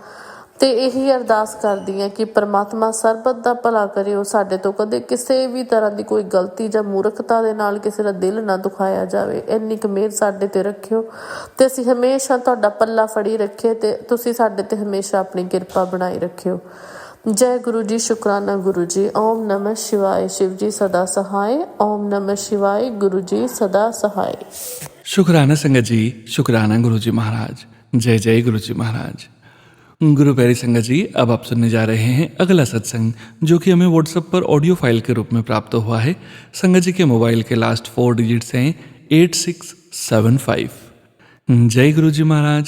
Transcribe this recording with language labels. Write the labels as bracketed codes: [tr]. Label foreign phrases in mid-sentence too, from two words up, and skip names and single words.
[pa] ਅਤੇ ਇਹੀ ਅਰਦਾਸ ਕਰਦੀ ਹਾਂ ਕਿ ਪਰਮਾਤਮਾ ਸਰਬਤ ਦਾ ਭਲਾ ਕਰੇ, ਉਹ ਸਾਡੇ ਤੋਂ ਕਦੇ ਕਿਸੇ ਵੀ ਤਰ੍ਹਾਂ ਦੀ ਕੋਈ ਗਲਤੀ ਜਾਂ ਮੂਰਖਤਾ ਦੇ ਨਾਲ ਕਿਸੇ ਦਾ ਦਿਲ ਨਾ ਦੁਖਾਇਆ ਜਾਵੇ। ਇੰਨੀ ਕੁ ਮਿਹਰ ਸਾਡੇ 'ਤੇ ਰੱਖਿਓ ਅਤੇ ਅਸੀਂ ਹਮੇਸ਼ਾ ਤੁਹਾਡਾ ਪੱਲਾ ਫੜੀ ਰੱਖੀਏ ਅਤੇ ਤੁਸੀਂ ਸਾਡੇ 'ਤੇ ਹਮੇਸ਼ਾ ਆਪਣੀ ਕਿਰਪਾ ਬਣਾਈ ਰੱਖਿਓ। ਜੈ ਗੁਰੂ ਜੀ, ਸ਼ੁਕਰਾਨਾ ਗੁਰੂ ਜੀ। [hi] ओम नमः शिवाय, शिव जी सदा सहाय। ओम नमः शिवाय, गुरु जी सदा सहाय। शुक्राना संगत जी, शुक्राना गुरु जी महाराज। जय जय गुरु जी महाराज। गुरु प्यारी संगत जी, अब आप सुनने जा रहे हैं अगला सत्संग, जो कि हमें व्हाट्सएप पर [en] audio file [hi] के रूप में प्राप्त हुआ है। संगत जी के मोबाइल के [en] last 4 digits [hi] हैं 8675। जय गुरु जी महाराज।